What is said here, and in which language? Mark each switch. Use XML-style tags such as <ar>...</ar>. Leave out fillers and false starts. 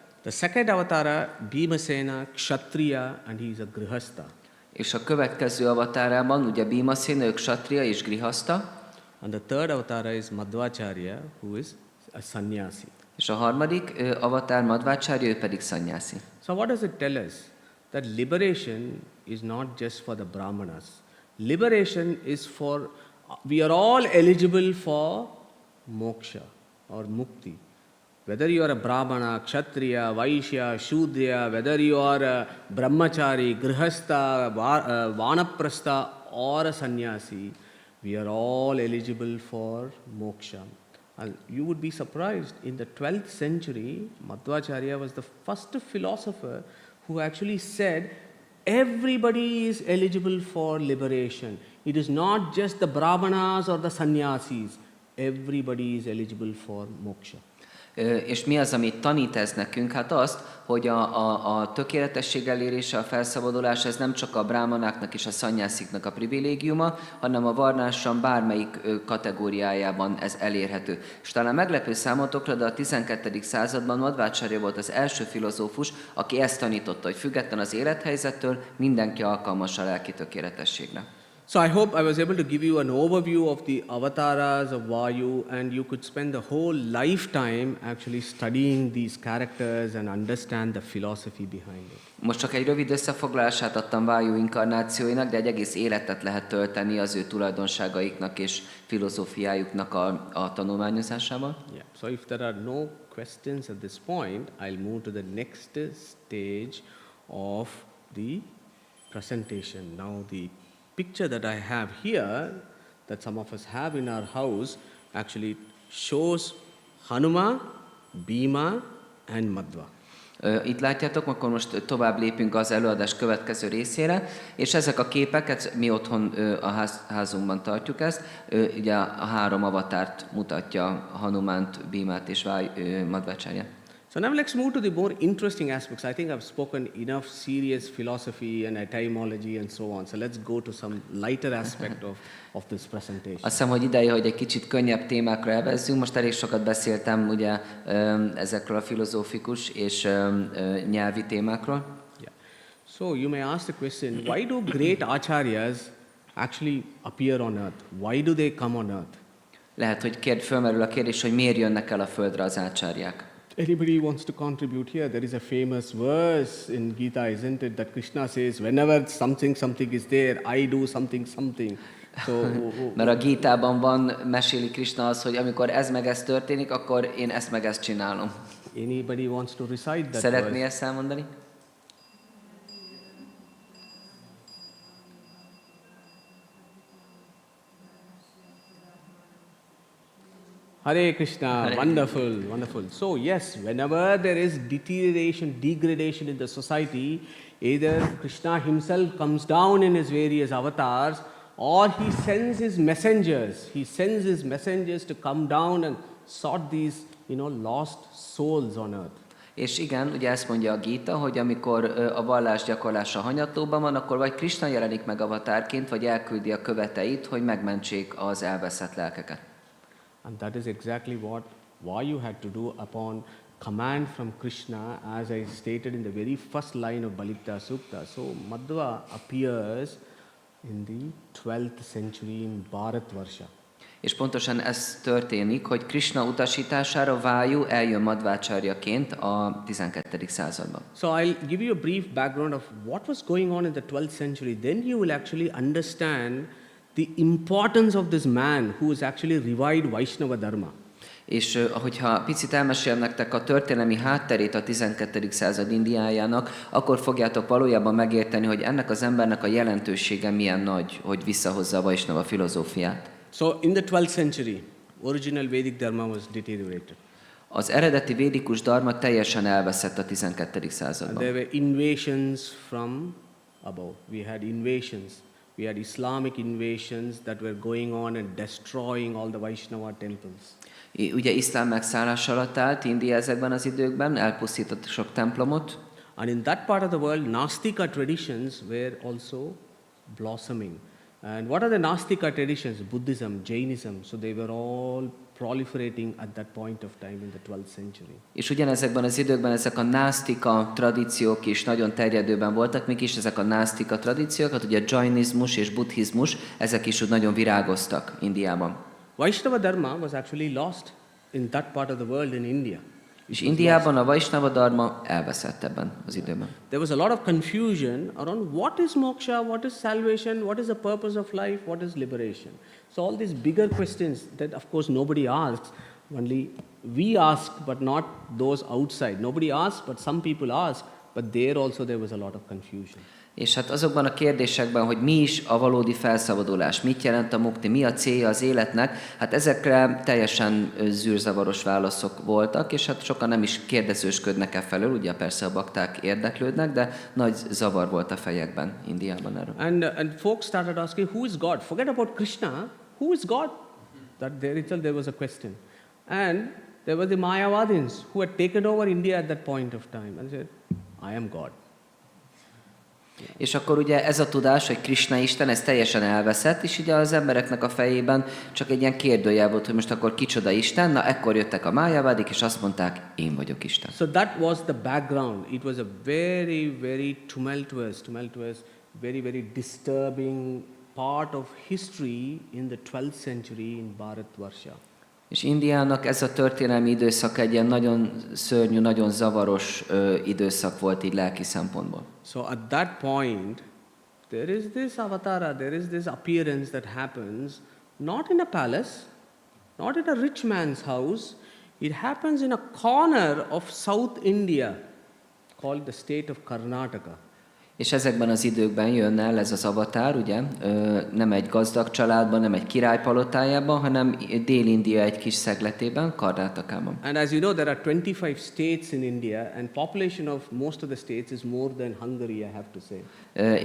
<en>The second avatara, Bhimasena, Kshatriya, and he is a grihastha.</en> <hu>És a következő avatárában ugye Bhimasena, ő kshatriya és grihastha.</hu> <en>And the third avatara is Madhvácárya, who is a sannyasi.</en> <hu>És a harmadik avatár Madhvácárya, ő pedig szannyászi.</hu> <en>So what does it tell us? That liberation is not just for the brahmanas. Liberation is for, we are all eligible for moksha or mukti. Whether you are a brahmana, kshatriya, vaishya, shudra, whether you are a brahmachari, grihastha, vanaprastha or a sannyasi, we are all eligible for moksha. And you would be surprised, in the 12th century, Madhvácárya was the first philosopher who actually said everybody is eligible for liberation. It is not just the brahmanas or the sannyasis. Everybody is eligible for moksha.</en> <hu>És mi az, amit tanít ez nekünk? Hát azt, hogy a tökéletesség elérése, a felszabadulás, ez nem csak a brámanáknak és a szannyásziknak a privilégiuma, hanem a varnásran bármelyik kategóriájában ez elérhető. És talán meglepő számotokra, de a 12. században Madhvácárya volt az első filozófus, aki ezt tanította, hogy független az élethelyzettől mindenki alkalmas a lelki tökéletességre.</hu> <en>So I hope I was able to give you an overview of the avataras of Vayu, and you could spend the whole lifetime actually studying these characters and understand the philosophy behind it.</en> <hu>Most csak egy rövid összefoglalását adtam Vayu inkarnációinak, de egy egész életet lehet tölteni az ő tulajdonságaiknak és filozófiájuknak a tanulmányozásával.</hu> <en>Yeah. So if there are no questions at this point, I'll move to the next stage of the presentation. Now the picture that I have here, that some of us have in our house, actually shows Hanuma, Bhima and Madhva.</en> <hu>Itt látjátok, akkor most tovább lépünk az előadás következő részére, és ezek a képeket mi otthon a házunkban tartjuk ezt, ugye a három avatárt mutatja, Hanumánt, Bhimát és Madhvácáryát.</hu> <en>So now let's move to the more interesting aspects. I think I've spoken enough serious philosophy and etymology and so on. So let's go to some lighter aspect of this presentation.</en> <hu>Azt hiszem, hogy ideje, hogy egy kicsit könnyebb témákra elvezzünk. Most elég sokat beszéltem ugye ezekről a filozófikus és nyelvi témákról.</hu> <en>Yeah. So you may ask the question, why do great acharyas actually appear on earth? Why do they come on earth?</en> <hu>Lehet, hogy fölmerül a kérdés, hogy miért jönnek el a földre az ácsárják.</hu> <en>Anybody wants to contribute here? There is a famous verse in Gita, isn't it, that Krishna says, whenever something is there, I do something. So,</en> <hu>mert a Gítában van, meséli Krishna az, hogy amikor ez meg ez történik, akkor én ezt meg ezt csinálom.</hu> <en>Anybody wants to recite that</en> <hu>Szeretné</hu> <en>verse?</en> <hu>ezt elmondani?</hu> <sa>Hare Krishna, Hare</sa> <en>wonderful, wonderful. So yes, whenever there is deterioration, degradation in the society, either Krishna himself comes down in his various avatars, or he sends his messengers. He sends his messengers to come down and sort these, lost souls on earth.</en> <hu>És igen, ugye ezt mondja a Gita, hogy amikor a vallás gyakorlása hanyatlóban van, akkor vagy Krishna jelenik meg avatárként, vagy elküldi a követeit, hogy megmentsék az elveszett lelkeket.</hu> <en>And that is exactly what Vayu had to do upon command from Krishna, as I stated in the very first line of Balitya Sukta. So Madhva appears in the 12th century in Bharatvarsha.</en> <hu>És pontosan ez történik, hogy Krishna utasítására Vayu eljön Madhvácáryaként a 12. században.</hu> <en>So I'll give you a brief background of what was going on in the 12th century. Then you will actually understand the importance of this man who has actually revived Vaishnava dharma.</en> <hu>És hogyha picit elmesélem nektek a történelmi hátterét a 12. század Indiájának, akkor fogjátok valójában megérteni, hogy ennek az embernek a jelentősége milyen nagy, hogy visszahozza a Vaishnava filozófiát.</hu> <en>So in the 12th century, original Vedic dharma was deteriorated.</en> <hu>Az eredeti védikus dharma teljesen elveszett a 12. században.</hu> <en>There were invasions from above. We had invasions. We had Islamic invasions that were going on and destroying all the Vaishnava temples.</en> <hu>Ugye iszlám megszállás alatt állt India ezekben az időkben, elpusztított sok templomot.</hu> <en>And in that part of the world, Nastika traditions were also blossoming. And what are the Nastika traditions? Buddhism, Jainism. So they were all proliferating at that point of time in the 12th century.</en> <hu>És ugyanezekben az időkben ezek a násztika tradíciók is nagyon terjedőben voltak, mik is ezek a násztika tradíciók, hát ugye jainizmus és buddhizmus, ezek is úgy nagyon virágoztak Indiában.</hu> <en>Vaishnava dharma was actually lost in that part of the world in India.</en> <hu>És Indiában a Vaisnava-dharma elveszett ebben az időben.</hu> <en>There was a lot of confusion around what is moksha, what is salvation, what is the purpose of life, what is liberation. So all these bigger questions that of course nobody asks, only we ask but not those outside. Nobody asks but some people ask, but there also there was a lot of confusion.</en> <hu>És hát azokban a kérdésekben, hogy mi is a valódi felszabadulás, mit jelent a mukti, mi a célja az életnek, hát ezekre teljesen zűrzavaros válaszok voltak, és hát sokan nem is kérdezősködnek e felől, ugye persze a bakták érdeklődnek, de nagy zavar volt a fejekben Indiában erről.</hu> <en>And folks started asking, who is God? Forget about Krishna, who is God? That there was a question. And there were the Mayavadins who had taken over India at that point of time and said, I am God.</en> <hu>És akkor ugye ez a tudás, hogy Krishna Isten, ez teljesen elveszett, és ugye az embereknek a fejében csak egy ilyen kérdőjel volt, hogy most akkor kicsoda Isten, na ekkor jöttek a májavádik, és azt mondták, én vagyok Isten.</hu> <en>So that was the background. It was a very, very tumultuous, very disturbing part of history in the 12th century in Bharatvarsha.</en> <hu>És Indiának ez a történelmi időszak egy ilyen nagyon szörnyű, nagyon zavaros időszak volt így lelki szempontból.</hu> <en>So at that point, there is this avatara, there is this appearance that happens, not in a palace, not in a rich man's house, it happens in a corner of South India, called the state of Karnataka.</en> <hu>És ezekben az időkben jön el ez az avatár, ugye, nem egy gazdag családban, nem egy király palotájában, hanem Dél-India egy kis szegletében, Karnátakában.</hu> <en>And as you know, there are 25 states in India, and population of most of the states is more than Hungary, I have to say.</en>